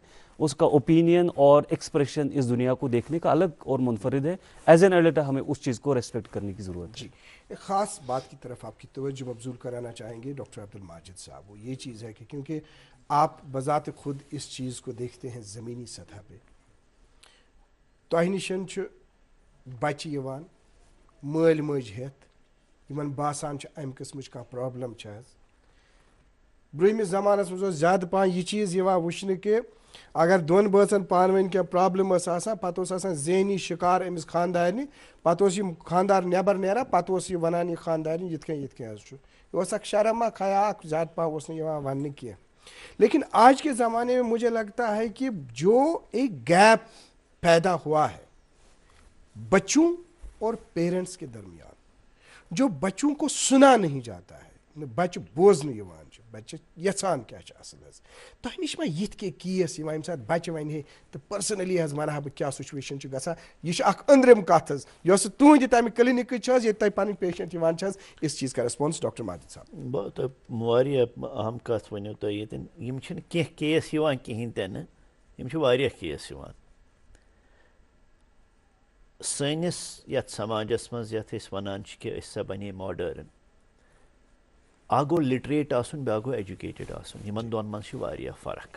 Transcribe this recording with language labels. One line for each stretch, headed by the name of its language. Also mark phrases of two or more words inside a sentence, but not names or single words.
Urdu: اس کا اوپینین اور ایکسپریشن اس دنیا کو دیکھنے کا الگ اور منفرد ہے.
English: as an adult
Urdu: ہمیں اس چیز کو ریسپیکٹ کرنے کی ضرورت ہے. جی, ایک خاص بات کی طرف آپ کی توجہ مبذول کرانا چاہیں گے ڈاکٹر عبدالماجد صاحب. وہ یہ چیز ہے کہ کیونکہ آپ بذات خود اس چیز کو دیکھتے ہیں زمینی سطح پہ,
Kashmiri: تۄہہِ نِشن چھُ بچہِ یِوان مٲلۍ مٲجۍ ہٮ۪تھ یِمن باسان چھُ اَمہِ قٕسمٕچ کانٛہہ پرٛابلم چھِ حظ. برٛونٛہمِس زمانس منٛز اوس زیادٕ پہن یہِ چیٖز یِوان وٕچھنہٕ کہِ اگر دۄن بٲژن پانہٕ ؤنۍ کینٛہہ پرٛابلم ٲس آسان پتہٕ اوس آسان ذہنی شِکار أمِس خانٛدارنہِ, پتہٕ اوس یِم خانٛدار نٮ۪بر نیران پتہٕ اوس یہِ وَنان یہِ خانٛدارنہِ یِتھ کٔنۍ حظ چھُ. یہِ اوس اکھ شرم اکھ حیا اکھ, زیادٕ پہن اوس نہٕ یِوان وننہٕ کینٛہہ.
Urdu: لیکن آج کے زمانے میں مجھے لگتا ہے کہ جو ایک گیپ پیدا ہوا ہے بچوں اور پیرنٹس کے درمیان, جو بچوں کو سنا نہیں جاتا ہے,
Kashmiri: بچہ بوزنہٕ یِوان چھِ, بچہ یژھان کیٛاہ چھِ اصل حظ. تۄہہِ نِش ما یِتھ کینٛہہ کیس یِوان ییٚمہِ ساتہٕ بچہ وَنہِ ہے تہٕ پٔرسنلی حظ وَنہٕ ہا بہٕ کیٛاہ سُچویشن چھِ گژھان, یہِ چھِ اکھ أنٛدرِم کتھ حظ یۄس تُہنٛدِ تَمہِ کلینِکٕچ چھِ حظ ییٚتہِ تۄہہِ پنٕنۍ پیشنٹ یِوان چھِ حظ,
Urdu: اس چیٖز کا ریسپانس ڈاکٹر ماجد صاحب.
Kashmiri: تۄہہِ واریاہ اہم کتھ ؤنِو تُہۍ ییٚتٮ۪ن, یِم چھِنہٕ کینٛہہ کیس یِوان کِہیٖنۍ تہِ نہٕ, یِم چھِ واریاہ کیس یِوان. سٲنِس یتھ سماجس منٛز یتھ أسۍ وَنان چھِ کہِ أسۍ ہسا بنے ماڈٲرٕن, اکھ گوٚو لِٹریٹ آسُن بیٛاکھ گوٚو ایجوکیٹڈ آسُن, یِمن دۄن منٛز چھِ واریاہ فرق.